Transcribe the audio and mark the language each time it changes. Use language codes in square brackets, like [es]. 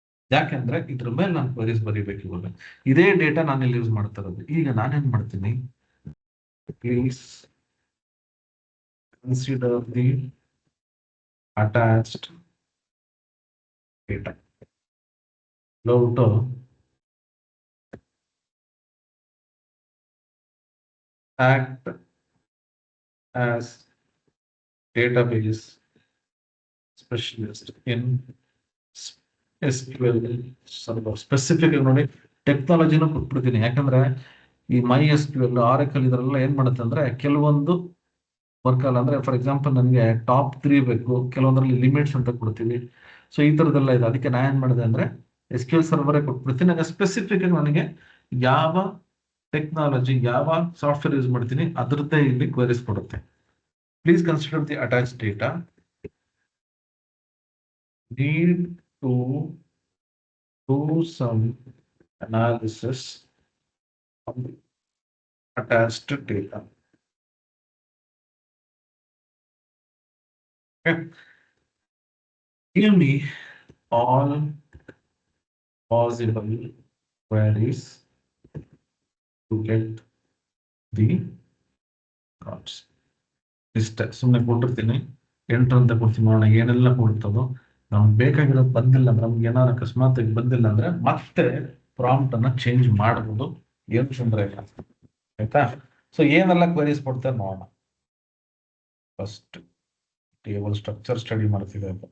[kn] ಯಾಕೆಂದ್ರೆ ಇದ್ರ ಮೇಲೆ ನಾನು ಕ್ವರೀಸ್ ಬರೀಬೇಕು. ಇವಾಗ ಇದೇ ಡೇಟಾ ನಾನು ಇಲ್ಲಿ ಯೂಸ್ ಮಾಡ್ತಾ ಇರೋದು. ಈಗ ನಾನೇನ್ ಮಾಡ್ತೀನಿ, [en] Please consider the attached data. [kn] ಹೋಗ್ಬಿಟ್ಟು [en] act as database specialist in SQL server. [kn] Specific ಆಗಿ ನೋಡಿ ಟೆಕ್ನಾಲಜಿನ ಕೊಟ್ಬಿಡ್ತೀನಿ. ಯಾಕಂದ್ರೆ ಈ MySQL Oracle ಇದರೆಲ್ಲ ಏನ್ ಮಾಡುತ್ತೆ ಅಂದ್ರೆ ಕೆಲವೊಂದು ವರ್ಕ್ ಅಲ್ಲ. ಅಂದ್ರೆ ಫಾರ್ ಎಕ್ಸಾಂಪಲ್ ನನಗೆ ಟಾಪ್ 3 ಬೇಕು, ಕೆಲವೊಂದ್ರಲ್ಲಿ ಲಿಮಿಟ್ಸ್ ಅಂತ ಕೊಡ್ತೀವಿ. ಸೊ ಈ ತರದೆಲ್ಲ ಇದೆ. ಅದಕ್ಕೆ ನಾ ಏನ್ ಮಾಡಿದೆ ಅಂದ್ರೆ SQL ಸರ್ವರೇ ಕೊಟ್ಬಿಡ್ತೀನಿ. ನನಗೆ ಸ್ಪೆಸಿಫಿಕ್ ಆಗಿ ನನಗೆ ಯಾವ ಟೆಕ್ನಾಲಜಿ ಯಾವ ಸಾಫ್ಟ್ವೇರ್ ಯೂಸ್ ಮಾಡ್ತೀನಿ ಅದರದ್ದೇ ಇಲ್ಲಿ ಕ್ವರೀಸ್ ಕೊಡುತ್ತೆ. [en] Please consider the attach data need to do some analysis on the attached data. Okay. Give me all possible queries to get the cards. [kn] ಇಷ್ಟೇ, ಸುಮ್ಮನೆ ಕೊಟ್ಟಿರ್ತೀನಿ. 8 ಅಂತ ಕೊಡ್ತೀನಿ, ನೋಡೋಣ ಏನೆಲ್ಲ ಕೊಡ್ತದೋ. ನಮ್ಗೆ ಬೇಕಾಗಿರೋದು ಬಂದಿಲ್ಲ ಅಂದ್ರೆ, ನಮ್ಗೆ ಏನಾದ್ರು ಅಕಸ್ಮಾತ್ ಬಂದಿಲ್ಲ ಅಂದ್ರೆ ಮತ್ತೆ ಪ್ರಾಂಪ್ಟ್ ಅನ್ನ ಚೇಂಜ್ ಮಾಡಬಹುದು, ಏನು ತೊಂದರೆ ಇಲ್ಲ. ಆಯ್ತಾ? ಸೊ ಏನೆಲ್ಲ ಕ್ವೆರೀಸ್ ಕೊಡ್ತಾರೆ ನೋಡೋಣ. ಫಸ್ಟ್ ಟೇಬಲ್ ಸ್ಟ್ರಕ್ಚರ್ ಸ್ಟಡಿ ಮಾಡ್ತಿದೆ.